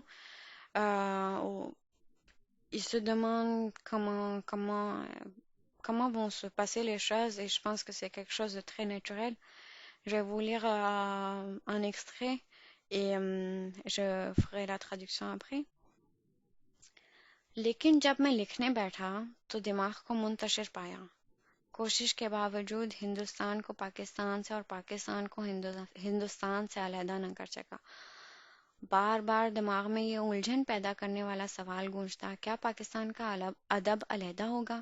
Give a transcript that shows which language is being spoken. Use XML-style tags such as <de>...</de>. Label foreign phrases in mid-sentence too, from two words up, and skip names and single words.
<fr>Où il se demande comment vont se passer les choses et je pense que c'est quelque chose de très naturel. Je vais vous lire un extrait et je ferai la traduction après.</fr> <ur>لیکن جب میں لکھنے بیٹھا تو دماغ کو منتشر پایا. کوشش کے باوجود ہندوستان کو پاکستان سے اور پاکستان کو ہندوستان سے علیحدہ نہ کر سکا. بار بار دماغ میں یہ الجھن پیدا کرنے والا سوال گونجتا، کیا پاکستان کا ادب علیحدہ ہوگا?</ur>